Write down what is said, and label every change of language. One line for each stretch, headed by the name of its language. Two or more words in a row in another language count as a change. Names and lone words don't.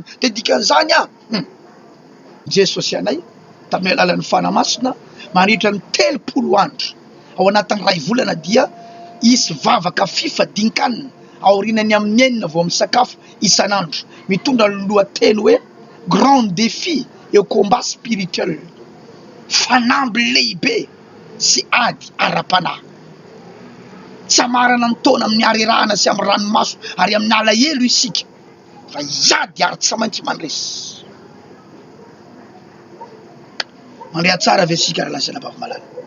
Malagasy: Dia dikan'izany Jesosy anay tamin'ny alalan'ny fanamasina mandritra ny 3 andro. Ao anatin'ny 2 volana dia isy vavaka fifadinkanina aorinany amin'ny 9 vao misakafo isan'andro. Mitondra ny lohateny hoe
French: grand défi et combat spirituel.
Malagasy: Fanamby lehibe sy ady ara-panahy. Tsy hamarana ny taona amin'ny harerahana sy amin'ny ranomaso ary amin'ny alahelo isika fa iady ary tsy maintsy mandresy. Mandrea tsara ve sika raha lasaina vavy malala.